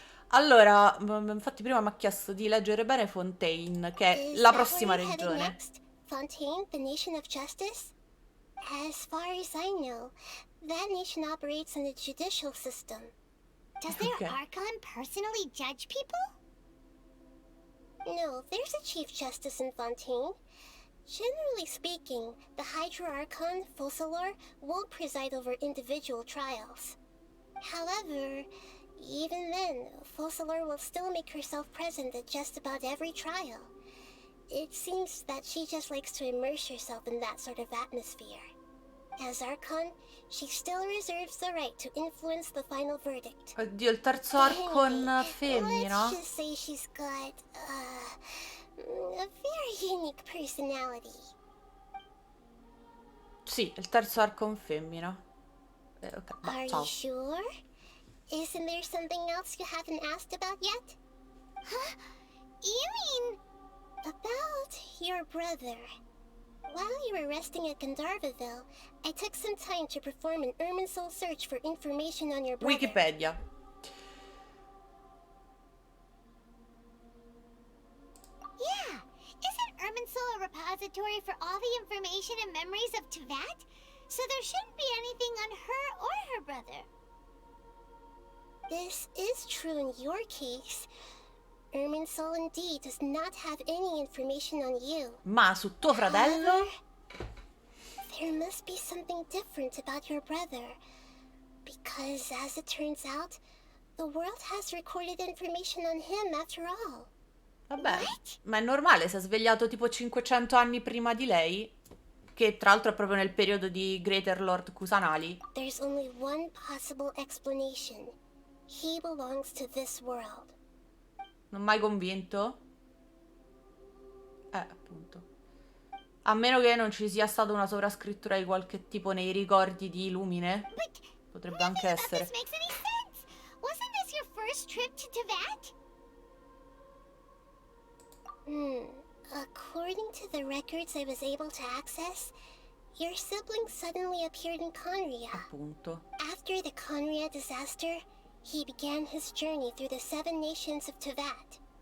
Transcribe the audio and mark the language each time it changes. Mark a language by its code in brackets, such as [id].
[it] Allora, infatti prima mi ha chiesto di leggere bene Fontaine, che è la prossima regione. [en] Fontaine, the nation of justice? As far as I know, that nation operates on a judicial system. Does their Archon personally judge people? No, there's a Chief Justice in Fontaine. Generally speaking, the Hydra-Archon, Focalor, won't preside over individual trials. However, even then, Focalor will still make herself present at just about every trial. It seems that she just likes to immerse herself in that sort of atmosphere. As Archon, she still reserves the right to influence the final verdict. [it] Oddio, il terzo Archon femmina? [en] Let's just say she's got, a very unique personality. [it] Sì, il terzo Archon femmina. Ok, [en] Are [it] ciao. [en] you sure? Isn't there something else you haven't asked about yet? Huh? You mean... About your brother. While you were resting at Genshin, I took some time to perform an Irminsul search for information on your brother. [it] Wikipedia. [en] Yeah! Isn't Irminsul a repository for all the information and memories of Tevat? So there shouldn't be anything on her or her brother. This is true in your case. Irminsul indeed does not have any information on you. [it] Ma su tuo fratello? [en] There must be something different about your brother. Because, as it turns out, the world has recorded information on him after all. [it] Vabbè, ma è normale, si è svegliato tipo 500 anni prima di lei, che tra l'altro è proprio nel periodo di Greater Lord Kusanali. [en] There's only one possible explanation. He belongs to this world. [it] Non mai convinto? Appunto. A meno che non ci sia stata una sovrascrittura di qualche tipo nei ricordi di Lumine. Potrebbe anche essere. [en] Wasn't this your first trip to Teyvat? According to the records I was able to access, your sibling suddenly appeared in Conria. Appunto. After the Conria disaster, he began his journey through the 7 nations of Teyvat.